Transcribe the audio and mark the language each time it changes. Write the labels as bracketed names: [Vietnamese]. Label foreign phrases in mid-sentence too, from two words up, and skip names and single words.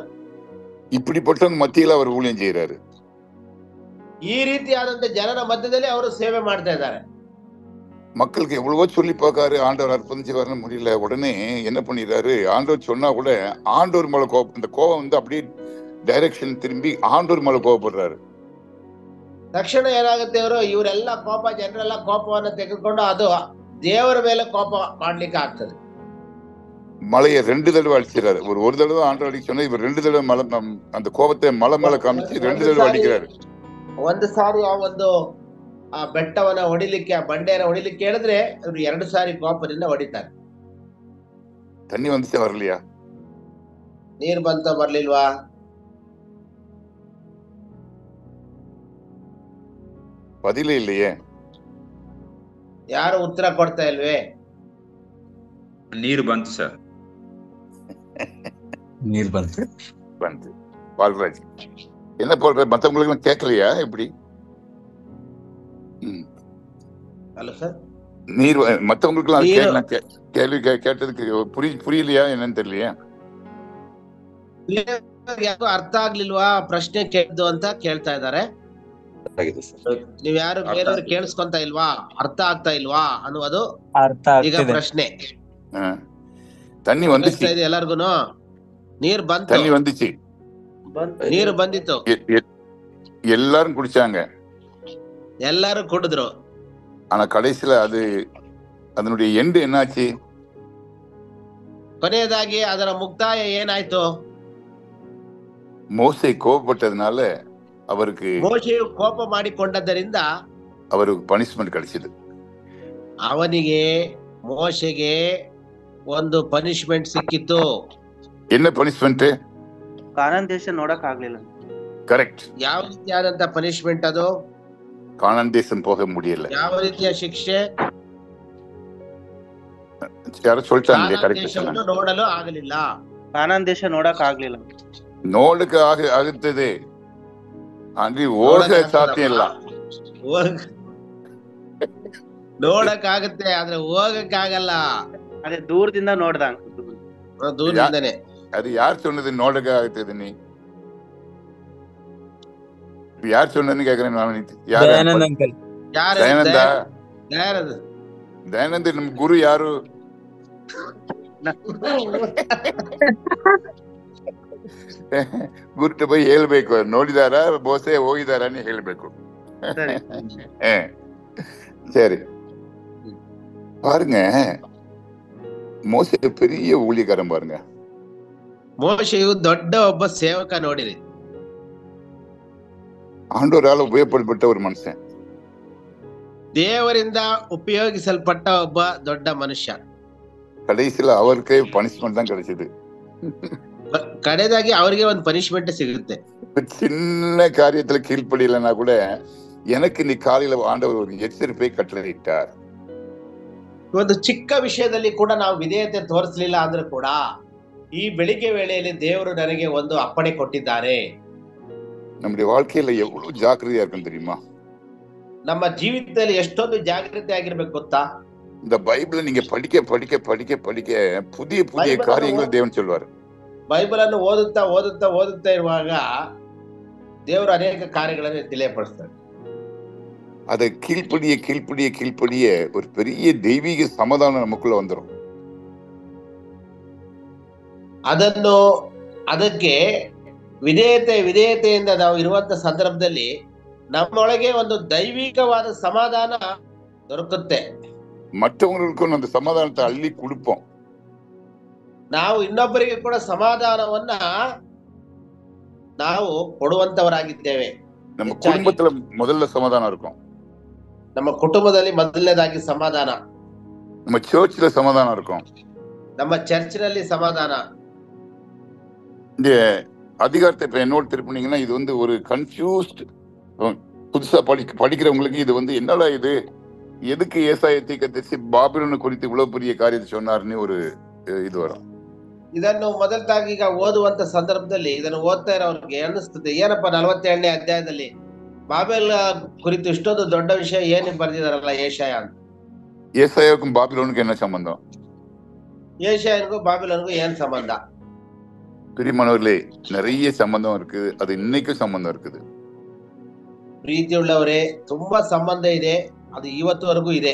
[Tamil] இப்படிப்பட்டவங்க மத்தியில அவர் ஊழியம் செய்யறாரு. [Kannada] ಈ ರೀತಿಯಾದಂತ ಜನರ ಮಧ್ಯದಲ್ಲಿ ಅವರು ಸೇವೆ ಮಾಡ್ತಾ ಇದ್ದಾರೆ. [Tamil] மக்களுக்கு எவ்வளவோ சொல்லி பார்க்காரு, ஆண்டவர் அற்புதம் செய்வாருன்னு முடியல. உடனே என்ன பண்ணிடுறாரு, ஆண்டவர் சொன்னா கூட ஆண்டவர் மேல கோபம், இந்த கோபம் அப்படியே டைரக்ஷன் திரும்பி ஆண்டவர் மேல கோபப்படுறாரு. [Kannada] ತಕ್ಷಣ ಏನಾಗುತ್ತೆ, ಇವರೆಲ್ಲ ಜನರೆಲ್ಲ ಕೋಪವನ್ನು ತೆಗೆದುಕೊಂಡು ಅದು ದೇವರ ಮೇಲೆ ಕೋಪ ಮಾಡ್ಲಿಕ್ಕೆ ಆಗ್ತದೆ. [Tamil] மலையை 2 தடவை அடிச்சிடறாரு. ஒரு தடவை ஆண்டவர் அடிக்க சொன்னா இவர் 2 தடவை மலை, அந்த கோபத்தை மலை மேல காமிச்சு 2 தடவை அடிக்கிறாரு. [Kannada] ಒಂದು ಸಾರಿ ಆ ಒಂದು ಆ ಬೆಟ್ಟವನ್ನ ಹೊಡಿಲಿಕ್ಕೆ, ಆ ಬಂಡೆಯನ್ನ ಹೊಡಿಲಿಕ್ಕೆ ಹೇಳಿದ್ರೆ ಇವರು 2 ಸಾರಿ ಕೋಪದಿಂದ ಹೊಡಿತಾರೆ. [Tamil] தண்ணி வந்துச்சா வரலையா? [Kannada] ನೀರು ಬಂತ ಬರ್ಲಿಲ್ವಾ? [Tamil] பதிலே இல்லையே. [Kannada] ಯಾರು ಉತ್ತರ ಕೊಡ್ತಾ ಇಲ್ವೇ? ನೀರು ಬಂತು ಸರ್. ನೀರು ಬಂತು. [Tamil] பால்ராஜ் என்ன பால்ராஜ், மற்றவங்களுக்கு எல்லாம் கேட்கலையா எப்படி? [English] hello sir, [Tamil] நீர் மற்றவங்களுக்கு எல்லாம் [Kannada] ನೀರು [Tamil] கேள்வி கேட்டதுக்கு புரியலையா என்னன்னு தெரியலையா? [Kannada] ಯಾಕೋ ಅರ್ಥ ಆಗ್ಲಿಲ್ವಾ ಪ್ರಶ್ನೆ ಕೇಳಿದ್ದು ಅಂತ ಕೇಳ್ತಾ ಇದ್ದಾರೆ. ನೀವ್ ಯಾರು ಬೇರೆಯವ್ರು ಕೇಳಿಸ್ಕೊಂತ ಇಲ್ವಾ, ಅರ್ಥ ಆಗ್ತಾ ಇಲ್ವಾ ಅನ್ನುವುದು ಈಗ ಪ್ರಶ್ನೆ. [Tamil] தண்ணி வந்துச்சு, [Kannada] ಎಲ್ಲರಿಗೂನು ನೀರ್ ಬಂತು, [Tamil] தண்ணி வந்துச்சு, [Kannada] ನೀರು ಬಂದಿತ್ತು, [Tamil] எல்லாரும் குடிச்சாங்க, [Kannada] ಎಲ್ಲಾರು ಕುಡಿದ್ರು. [Tamil] ஆனா கடைசியில அதனுடைய எண்டு என்னாச்சு? [Kannada] ಕೊನೆಯದಾಗಿ ಅದರ ಮುಕ್ತಾಯ ಏನಾಯ್ತು? [Tamil] மோசே கோபப்பட்டதுனால அவருக்கு [Kannada] ಮೋಶೆಯು ಕೋಪ ಮಾಡಿಕೊಂಡದ್ದರಿಂದ [Tamil] அவருக்கு பனிஷ்மெண்ட் கிடைச்சது. [Kannada] ಅವನಿಗೆ ಮೋಶೆಗೆ ಒಂದು ಪನಿಷ್ಮೆಂಟ್ ಸಿಕ್ಕಿತ್ತು. [Tamil] என்ன பனிஷ்மெண்ட்? [Kannada] ಕಾನಾನ್ ದೇಶ ನೋಡಕ್ ಆಗ್ಲಿಲ್ಲ. ಕರೆಕ್ಟ್. ಯಾವ ರೀತಿಯಾದಂತ ಪನಿಷ್ಮೆಂಟ್ ಅದು? ಕಾನಾನ್ ದೇಶ [Tamil] போக முடியல. [Kannada] ಯಾವ ರೀತಿಯ ಶಿಕ್ಷೆ? ಯಾರು சொல்லிட்டாங்க ಕರೆಕ್ಟ್ ದೇಶವನ್ನು ನೋಡಲು ಆಗಲಿಲ್ಲ. ಕಾನಾನ್ ದೇಶ ನೋಡಕ್ ಆಗ್ಲಿಲ್ಲ. ನೋಡಕ ಆಗುತ್ತದೆ, ಅಂದ್ರೆ ಹೋಗ ಸಾಧ್ಯ ಇಲ್ಲ. ನೋಡಕ್ ಆಗುತ್ತೆ ಆದ್ರೆ ಹೋಗಕ್ ಆಗಲ್ಲ. ಅದೇ ದೂರದಿಂದ ನೋಡ್ದಂಗ, ದೂರದಿಂದನೇ. [Tamil] அது யார் சொன்னது [Kannada] ನೋಡಕ ಆಗುತ್ತದೆ? [Tamil] ನೀ யார் சொன்னதுன்னு கேக்குறேன் நான். [Kannada] ದಯಾನಂದ ನಮ್ ಗುರು ಯಾರು? ಗುರುಟ போய் ಹೇಳ್ಬೇಕು, ನೋಡಿದಾರ ಮೋಸೆ ಹೋಗಿದಾರ ಹೇಳ್ಬೇಕು. [Tamil] சரி பாருங்க, ಮೋಸೆ பெரிய ஊழியக்காரன் பாருங்க. [Kannada] ಮೋಶೆಯು ದೊಡ್ಡ ಒಬ್ಬ ಸೇವಕ ನೋಡಿರಿ. [Tamil] ஆண்டவரால உபயோகப்பட்ட ஒரு மனுஷன், [Kannada] ದೇವರಿಂದ ಉಪಯೋಗಿಸಲ್ಪಟ್ಟ ಒಬ್ಬ ದೊಡ್ಡ ಮನುಷ್ಯ. [Tamil] கடைசியில அவருக்கே பனிஷ்மெண்ட் தான் கிடைச்சது. [Kannada] ಕಡೆದಾಗಿ ಅವರಿಗೆ ಒಂದು ಪನಿಷ್ಮೆಂಟ್ ಸಿಗುತ್ತೆ. [Tamil] சின்ன காரியத்துல கீழ்ப்படியலன்னா கூட எனக்கு இன்னைக்கு காலையில ஆண்டவர் ஒரு எச்சரிப்பை கட்டளையிட்டார். [Kannada] ಒಂದು ಚಿಕ್ಕ ವಿಷಯದಲ್ಲಿ ಕೂಡ ನಾವು ವಿಧೇಯತೆ ತೋರಿಸಲಿಲ್ಲ ಆದ್ರೂ ಕೂಡ ಈ ಬೆಳಿಗ್ಗೆ ವೇಳೆಯಲ್ಲಿ ದೇವರು ನನಗೆ ಒಂದು ಅಪ್ಪಣೆ ಕೊಟ್ಟಿದ್ದಾರೆ. [Tamil] நம்முடைய வாழ்க்கையில எவ்வளவு ஜாக்கிரதையா இருக்கும் தெரியுமா? [Kannada] ನಮ್ಮ ಜೀವಿತದಲ್ಲಿ ಎಷ್ಟೊಂದು ಜಾಗೃತಿ ಆಗಿರ್ಬೇಕು ಗೊತ್ತಾ? [Tamil] இந்த பைபிளை நீங்க படிக்க படிக்க படிக்க படிக்க புதிய புதிய காரியங்களை தேவன் சொல்வார். [Kannada] ಬೈಬಲ್ ಅನ್ನು ಓದುತ್ತಾ ಓದುತ್ತಾ ಓದುತ್ತಾ ಇರುವಾಗ ದೇವರು ಅನೇಕ ಕಾರ್ಯಗಳನ್ನು ತಿಳಿಯಪಡಿಸ್ತಾರೆ. [Tamil] அதை கீழ்ப்படிய கீழ்ப்படிய கீழ்ப்படிய ஒரு பெரிய தெய்வீக சமாதானம் நமக்குள்ள வந்துடும். [Kannada] ಅದಕ್ಕೆ ವಿಧೇಯತೆಯಿಂದ ನಾವು ಇರುವಂತ ಸಂದರ್ಭದಲ್ಲಿ ನಮ್ಮೊಳಗೆ ಒಂದು ದೈವಿಕವಾದ ಸಮಾಧಾನ ದೊರಕುತ್ತೆ. [Tamil] மற்றவங்களுக்கும் அந்த சமாதானத்தை அள்ளி கொடுப்போம். [Kannada] ನಾವು ಇನ್ನೊಬ್ಬರಿಗೆ ಕೂಡ ಸಮಾಧಾನವನ್ನ ನಾವು ಕೊಡುವಂತವರಾಗಿದ್ದೇವೆ. [Tamil] நம்ம குடும்பத்துல முதல்ல சமாதானம் இருக்கும், [Kannada] ನಮ್ಮ ಕುಟುಂಬದಲ್ಲಿ ಮೊದಲನೇದಾಗಿ ಸಮಾಧಾನ, [Tamil] நம்ம சர்ச்ல சமாதானம் இருக்கும், [Kannada] ನಮ್ಮ ಚರ್ಚಿನಲ್ಲಿ ಸಮಾಧಾನ. [Tamil] இந்த அதிகாரத்தை இப்ப என்னோட திருப்பினீங்கன்னா இது வந்து ஒரு கன்ஃபியூஸ்ட், புதுசா படிக்கிறவங்களுக்கு இது வந்து என்னடா இது, எதுக்கு ஏசாயா தீர்க்கதரிசி பாபிலோன் குறித்து இவ்வளவு பெரிய காரியத்தை சொன்னார்னு ஒரு இது வரும். [Kannada] ಇದನ್ನು ಮೊದಲಾಗಿ ಈಗ ಓದುವಂತ ಸಂದರ್ಭದಲ್ಲಿ ಇದನ್ನು ಓದ್ತಾ ಇರೋರಿಗೆ ಅನಿಸ್ತದೆ, ಏನಪ್ಪ 47ನೇ ಅಧ್ಯಾಯದಲ್ಲಿ ಬಾಬೆಲ್ ಕುರಿತು ಇಷ್ಟೊಂದು ದೊಡ್ಡ ವಿಷಯ ಏನು ಬರೆದಿದಾರಲ್ಲ ಏಷಾಯ ಅಂತ. [Tamil] ஏசாயாவுக்கும் பாபிலோனுக்கு என்ன சம்பந்தம்? ஏஷாயனுக்கும் பாபிலோனுக்கும் ஏன் ಸಂಬಂಧ? பிரியமானவர்களே, நிறைய சம்பந்தம் இருக்குது, அது இன்னைக்கும் சம்பந்தம் இருக்குது. [Kannada] ಪ್ರೀತಿಯುಳ್ಳವರೇ, ತುಂಬಾ ಸಂಬಂಧ ಇದೆ, ಅದು ಇವತ್ತುವರೆಗೂ ಇದೆ.